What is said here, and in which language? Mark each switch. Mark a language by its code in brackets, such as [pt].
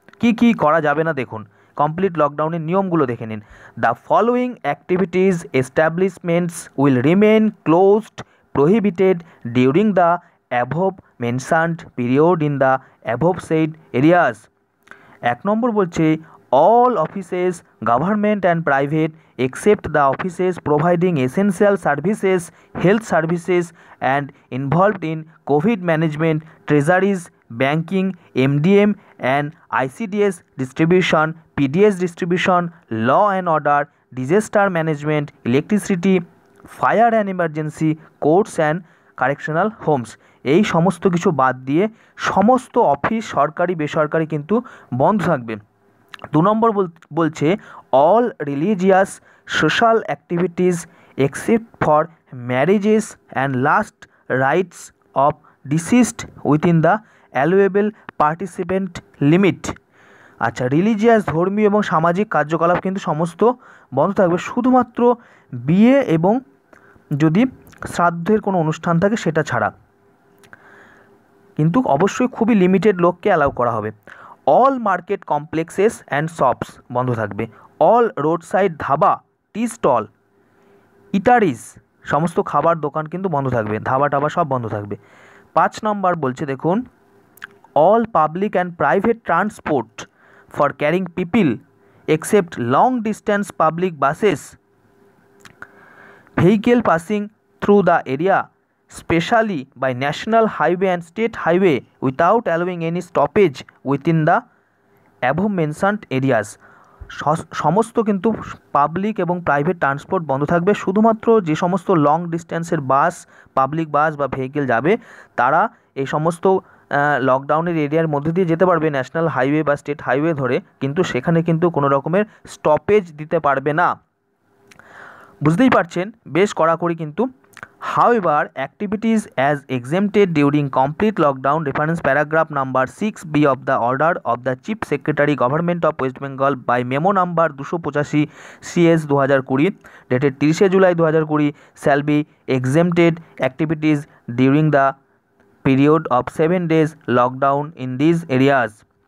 [bn] কি করা যাবে না দেখুন, কমপ্লিট লকডাউনের নিয়মগুলো দেখে নিন। [en] The following activities establishments will remain closed prohibited during the above mentioned period in the above said areas. [bn] 1 নম্বর বলছে [en] all offices, government and private, except the offices providing essential services, health services, and involved in COVID management, treasuries, banking, MDM, and ICDS distribution, PDS distribution, law and order, disaster management, electricity, fire and emergency, courts and correctional homes, [bn] এই সমস্ত কিছু বাদ দিয়ে সমস্ত office সরকারি বেসরকারি কিন্তু বন্ধ থাকবে। 2 নম্বর বলছে [en] All religious social activities except for marriages and last rites of deceased within the allowable participant limit. [bn] আচ্ছা, রিলিজিয়াস ধর্মীয় এবং সামাজিক কার্যকলাপ কিন্তু সমস্ত বন্ধ থাকবে, শুধুমাত্র বিয়ে এবং যদি শ্রাদ্ধের কোনো অনুষ্ঠান থাকে সেটা ছাড়া, কিন্তু অবশ্যই খুবই লিমিটেড লোককে অ্যালাউ করা হবে। [en] all market complexes and shops [bn] বন্ধ থাকবে। All road side dhaba, tea stall, ইটারিজ, সমস্ত খাবার দোকান কিন্তু বন্ধ থাকবে, ধাবা টাবা সব বন্ধ থাকবে। 5 নম্বর বলছে দেখুন, [en] All public and private transport for carrying people except long distance public buses, vehicle passing through the area specially by national highway and state highway without allowing any stoppage within the above mentioned areas। [bn] সমস্ত কিন্তু public এবং private transport বন্ধ থাকবে, শুধুমাত্র যে সমস্ত long ডিস্টেন্সের বাস, public bus বা vehicle যাবে তারা এই সমস্ত লকডাউনের এরিয়ার মধ্যে দিয়ে যেতে পারবে ন্যাশনাল হাইওয়ে বা স্টেট হাইওয়ে ধরে, কিন্তু সেখানে কিন্তু কোনো রকমের স্টপেজ দিতে পারবে না। বুঝতেই পারছেন বেশ কড়াকড়ি কিন্তু। [en] However, activities as exempted during complete lockdown, reference paragraph number 6B of the order of the Chief Secretary Government of West Bengal by memo number 285 CS 2020 dated 30 July 2020 shall be exempted activities during the period of 7 days lockdown in these areas.